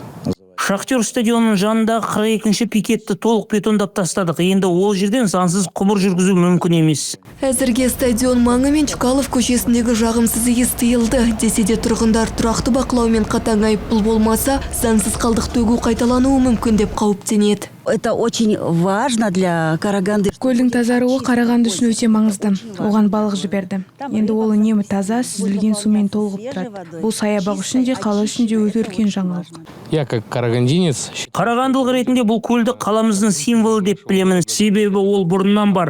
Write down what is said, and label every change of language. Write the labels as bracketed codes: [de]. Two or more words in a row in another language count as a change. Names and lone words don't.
[kk] Шахтер стадионының жанындағы 42-ші пикетті толық бетондап тастадық. Енді ол жерден заңсыз құбыр жүргізу мүмкін емес. Әзірге стадион маңы мен Чкалов көшесіндегі жағымсыз иіс тыйылды. Десе де тұрғындар тұрақты бақылаумен қатаң айыппұл болмаса, заңсыз қалдық төгу қайталануы мүмкін деп қауіптенеді. [ru] Это очень важно для Караганды. [kk] Көлдің тазаруы Қарағанды үшін өте маңызды. Оған балық жіберді. Енді ол үнемі таза, сүзілген сумен толығып тұрады. Бұл саябақ үшін де, қала үшін де өте үлкен жаңалық. [ru] Я как карагандинец. [kk] Қарағандылық ретінде бұл көлді қаламыздың символы деп білемін. Себебі ол бұрыннан бар.